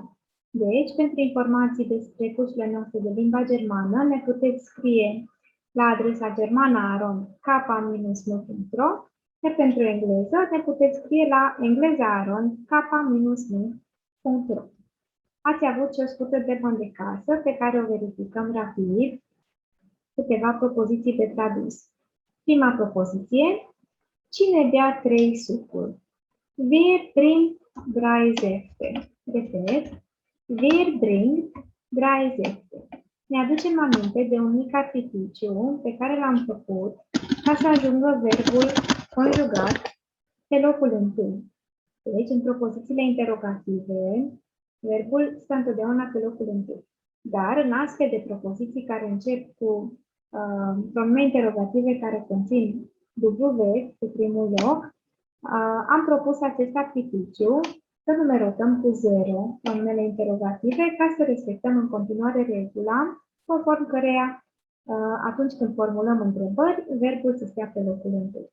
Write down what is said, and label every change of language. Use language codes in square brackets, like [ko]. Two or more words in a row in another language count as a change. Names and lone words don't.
[ro] Deci, pentru informații despre cursurile noastre de limba germană, ne puteți scrie la adresa germana@k-nu.ro, iar pentru engleză ne puteți scrie la engleza@k-nu.ro. Ați avut și o scurtă verbă de casă pe care o verificăm rapid. Câteva propoziții de tradus. Prima propoziție. Cine bea 3 sucuri? [de] Wer bringt 3 Säfte? Repet. Wer bringt 3 Säfte? [ro] Ne aducem aminte de un mic artificiu pe care l-am făcut ca să ajungă verbul conjugat pe locul întâi. Deci, în propozițiile interrogative, verbul stă întotdeauna pe locul întâi. Dar în astfel de propoziții care încep cu pronume interrogative care conțin W pe primul loc, am propus acest artificiu să numerotăm cu 0 pronumele interrogative ca să respectăm în continuare regula conform căreia atunci când formulăm întrebări, verbul să stea pe locul întâi.